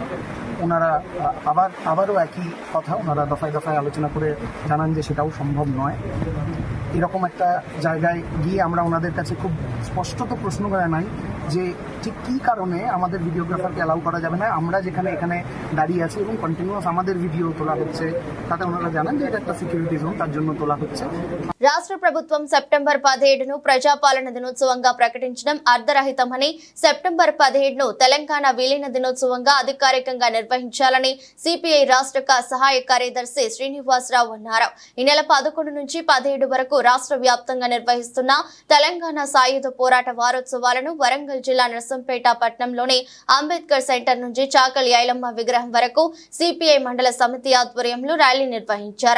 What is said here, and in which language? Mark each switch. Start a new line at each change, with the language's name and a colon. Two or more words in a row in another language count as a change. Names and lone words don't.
Bangla: ওনারা আবারও একই কথা ওনারা দফায় দফায় আলোচনা করে জানান যে সেটাও সম্ভব নয়। এরকম একটা জায়গায় গিয়ে আমরা ওনাদের কাছে খুব স্পষ্টত প্রশ্ন জানাই যে ঠিক কী কারণে আমাদের ভিডিওগ্রাফারকে অ্যালাউ করা যাবে না। আমরা যেখানে এখানে দাঁড়িয়ে আছি এবং কন্টিনিউয়াস আমাদের ভিডিও তোলা হচ্ছে, তাতে ওনারা জানান যে এটা একটা
English: security zone,
Bangla: তার জন্য তোলা হচ্ছে।
Telugu: రాష్ట్ర ప్రభుత్వం సెప్టెంబర్ 17ను ప్రజాపాలన దినోత్సవంగా ప్రకటించడం అర్ధరహితమని, సెప్టెంబర్ 17ను తెలంగాణ విలీన దినోత్సవంగా అధికారికంగా నిర్వహించాలని సిపిఐ రాష్ట్ర సహాయ కార్యదర్శి శ్రీనివాసరావు అన్నారు. ఈ నెల 11 నుంచి 17 వరకు రాష్ట్ర వ్యాప్తంగా నిర్వహిస్తున్న తెలంగాణ సాయుధ పోరాట వారోత్సవాలను వరంగల్ జిల్లా నర్సంపేట పట్టణంలోని అంబేద్కర్ సెంటర్ నుంచి చాకలి ఐలమ్మ విగ్రహం వరకు సిపిఐ మండల సమితి ఆధ్వర్యంలో ర్యాలీ నిర్వహించారు.